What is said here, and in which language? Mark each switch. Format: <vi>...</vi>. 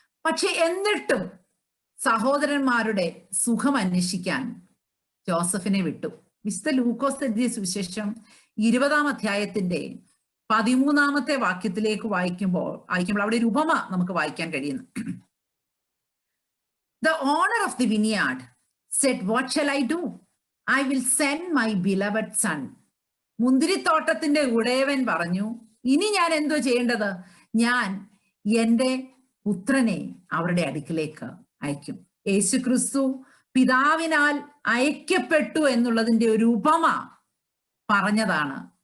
<ml>പക്ഷെ എന്നിട്ടും സഹോദരന്മാരുടെ സുഖം അന്വേഷിക്കാൻ ജോസഫിനെ വിട്ടു. വിശുദ്ധ ലൂക്കോസ് എഴുതിയ സുവിശേഷം 20-ാം അധ്യായത്തിന്റെ 13-ാമത്തെ വാക്യത്തിലേക്ക് വായിക്കുമ്പോൾ അവിടെ ഒരു ഉപമ നമുക്ക് വായിക്കാൻ കഴിയുന്നു.</ml> <en>The owner of the vineyard said, what shall I do? I will send my beloved son.</en> <ml>മുന്തിരിത്തോട്ടത്തിന്റെ ഉടയവൻ പറഞ്ഞു, ഇനി ഞാൻ എന്തോ ചെയ്യേണ്ടത്? ഞാൻ എൻ്റെ പുത്രനെ അവരുടെ അടുക്കിലേക്ക് അയക്കും. യേശുക്രിസ്തു പിതാവിനാൽ അയക്കപ്പെട്ടു എന്നുള്ളതിന്റെ ഒരു ഉപമ പറഞ്ഞതാണ്</ml>